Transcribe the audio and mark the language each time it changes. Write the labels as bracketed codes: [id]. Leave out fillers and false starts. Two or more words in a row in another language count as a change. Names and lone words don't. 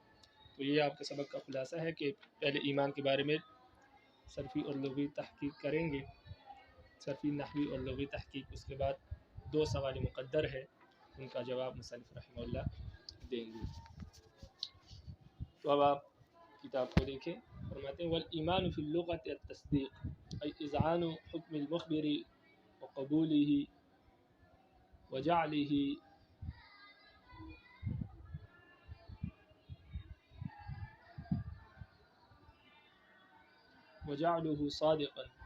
[ur] تو یہ آپ کے سبق کا خلاصہ ہے کہ پہلے ایمان کے بارے میں صرفی اور لغوی تحقیق کریں گے، صرفی، نحوی اور لغوی تحقیق. اس کے بعد دو سوال مقدر ہے، ان کا جواب مصنف [ar] رحمہ اللہ [ur] دیں گے. تو اب آپ کتاب کو دیکھیں. فرماتے ہیں [ar] والایمان فی اللغۃ التصدیق ای اذعان حکم المخبر وقبوله وجعله صادقا.